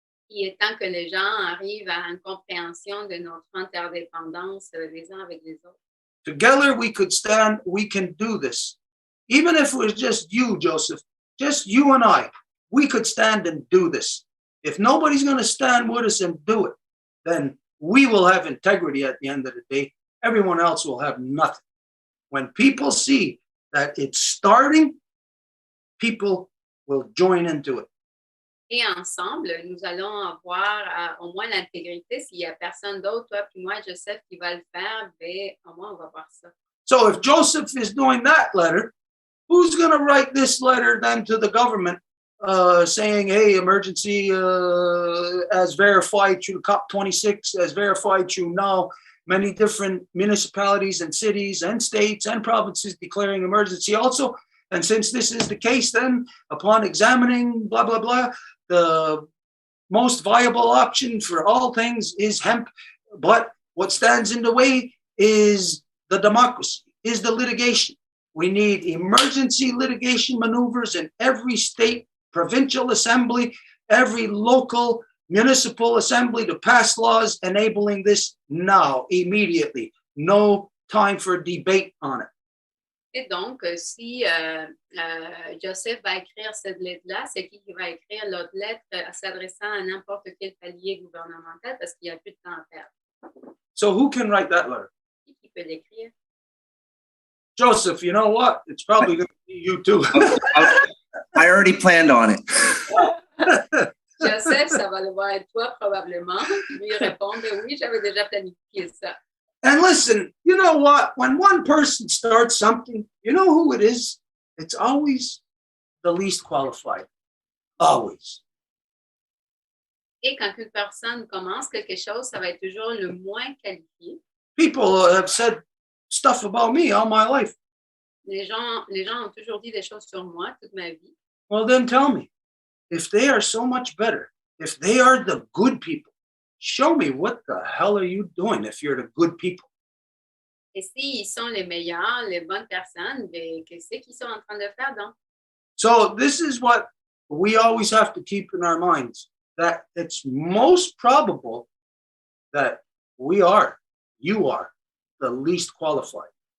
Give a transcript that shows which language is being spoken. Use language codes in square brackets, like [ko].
[fr] Il est temps que les gens arrivent à une compréhension de notre interdépendance les uns avec les autres. [en] Together we can do this. Even if it was just you, Joseph, just you and I, we could stand and do this. If nobody's going to stand with us and do it, then we will have integrity at the end of the day. Everyone else will have nothing. When people see that it's starting, people will join into it. [fr] Et ensemble, nous allons avoir au moins l'intégrité. S'il n'y a personne d'autre, toi puis moi, Joseph, qui va le faire, ben, au moins on va voir ça. [en] So if Joseph is doing that letter, who's going to write this letter then to the government saying, hey, emergency as verified through COP26, as verified through now, many different municipalities and cities and states and provinces declaring emergency also. And since this is the case, then upon examining blah, blah, blah, the most viable option for all things is hemp. But what stands in the way is the democracy, is the litigation. We need emergency litigation maneuvers in every state, provincial assembly, every local municipal assembly to pass laws enabling this now, immediately. No time for debate on it. [fr] Et donc, si Joseph va écrire cette lettre-là, c'est qui va écrire l'autre lettre s'adressant à n'importe quel palier gouvernemental parce qu'il n'y a plus de temps à perdre. [en] So who can write that letter? [fr] Qui peut l'écrire? [en] Joseph, you know what? It's probably going to be you too. I already planned on it. [fr] Joseph, ça va devoir être toi probablement. Lui répondre, oui, j'avais déjà planifié ça. [en] And listen, you know what? When one person starts something, you know who it is? It's always the least qualified. always. [fr] Et quand une personne commence quelque chose, ça va être toujours le moins qualifié. [en] People have said stuff about me all my life. [fr] Les gens ont toujours dit des choses sur moi toute ma vie. [en] Well, then tell me, if they are so much better, if they are the good people, show me what the hell are you doing if you're the good people? [fr] Et s'ils sont les meilleurs, les bonnes personnes, ben, qu'est-ce qu'ils sont en train de faire donc? [en] So this is what we always have to keep in our minds, that it's most probable that you are the least qualified.